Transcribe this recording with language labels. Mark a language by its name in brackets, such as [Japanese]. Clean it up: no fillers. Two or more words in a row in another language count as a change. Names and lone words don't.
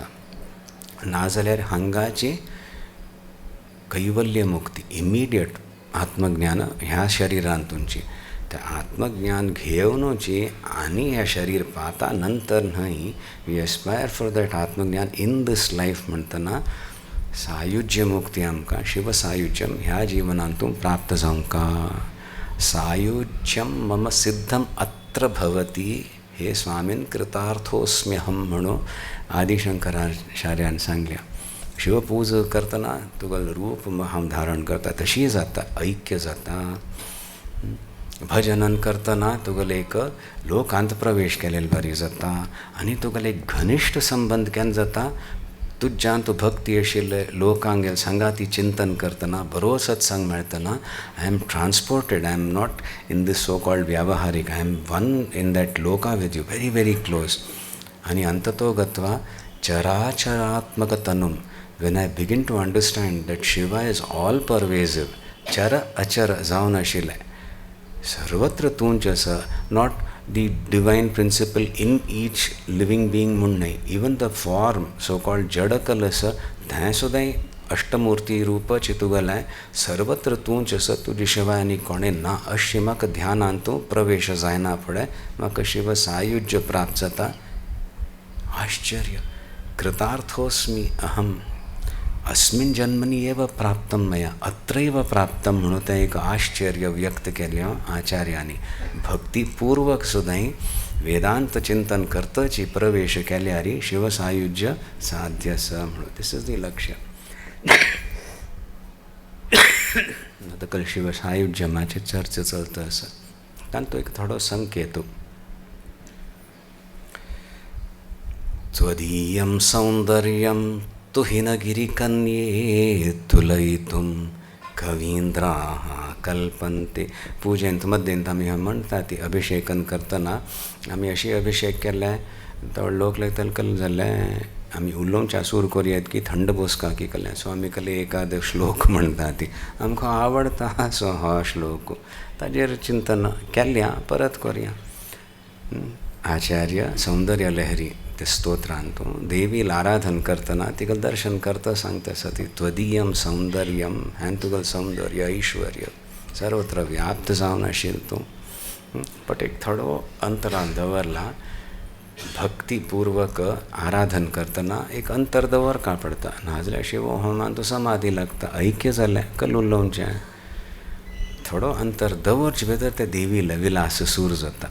[Konkani] नाजाल्यार हांगाची कैवल्य मुक्ती इमिडिएट आत्मज्ञान ह्या शरिरांतूंची ते आत्मज्ञान घेवनूची आनी ह्या शरीर पाता नंतर न्हय [English] we aspire for that [Konkani] आत्मज्ञान [English] in this life [Konkani] म्हणटना सायुज्य मुक्ती आमकां शिव सायुज्यम ह्या जिवनांतूं प्राप्त जावंका. [Sanskrit] सायुज्यम मम सिद्धम अत्र भवती हे स्वामीन कृतार्थोस्म्यहम [Konkani] म्हणून आदिशंकराचार्यान सांगल्या. शिवपूज करतना तुगेलें रूप हांव धारण करता तशी जाता ऐक्य जाता. भजनन करतना तुगेलें एक लोकांत प्रवेश केलेलो बरी जाता आनी तुगेलें एक घनिश्ट संबंध केन्ना जाता तुज्यान तूं भक्ती आशिल्ले लोकांगेल सांगाती चिंतन करतना बरो सत्संग मेळतना [English] I am transported. I am not in this so called व्यावहारीक. I am one in that लोका with you very very close. [Konkani] आनी [Sanskrit] अंततो गत्वा चराचरात्मक तनुम [English] when I begin to understand that Shiva is all pervasive [Konkani] चर अचर जावन आशिल्लें सर्वत्र तूंच आसा. [English] नॉट दी डिवायन प्रिंसिपल इन ईच लिवींग बींग [Konkani] म्हूण न्हय [English] इवन द फॉर्म सो कॉल्ड [Konkani] जडकल आसा थंय सुद्दां अष्टमुर्ती रूप चितुगलें सर्वत्र तूंच आसा तुजे शिवाय आनी कोणें ना. अशें म्हाका ध्यानांतूं प्रवेश जायना फुडें म्हाका शिव सायुज्य प्राप्त जाता. आश्चर्य. [Sanskrit] कृतार्थोस्मी अहम अस्मिन् जन्मनि एव प्राप्तं मया, अत्रैव प्राप्तं [Konkani] म्हणून तें एक आश्चर्य व्यक्त केलें आचार्यांनी. भक्तिपूर्वक सुद्दां वेदांत चिंतन करतची प्रवेश केल्यार शिवसायुज्य साध्य स म्हणून. [English] this is the लक्ष्य. [Konkani] आता शिवसायुज्यमाची चर्चा चलता आसा, तांतूं एक थोडो संकेत. [Sanskrit] त्वदीयं सौंदर्यं तुहिनगिरिकन्ये तुलयितुं कवींद्राः कल्पन्ते. [Konkani] पुजेंत मध्येंत आमी म्हणटा ती अभिषेकन करतना आमी अशी अभिषेक केले तो लोक लागतले कल जाल्यार आमी उलोवच्या सूर करयात की थंड बसका की कलें. सो आमी कले एकाद श्लोक म्हणटा ती आमकां आवडता सो हो श्लोक ताजेर चिंतन केल्या परत करया. आचार्य सौंदर्य लहरी ते स्तोत्रांतूं देवीला आराधन करतना तिका दर्शन करता सांगता सती [Sanskrit] त्वदीयं सौंदर्यम [Konkani] हें तुगेलें सौंदर्य ऐश्वर्य सर्वत्र व्याप्त जावन आशिल्लें तूं. बट एक थोडो अंतराल दवरला. भक्तिपूर्वक आराधन करतना एक अंतर दवरका पडटा, नाजाल्यार शिव होमान तूं समाधी लागता. ऐक्य जालें कल उलोवचें, थोडो अंतर दवरचे भितर ते देवीला विलास सूर जाता.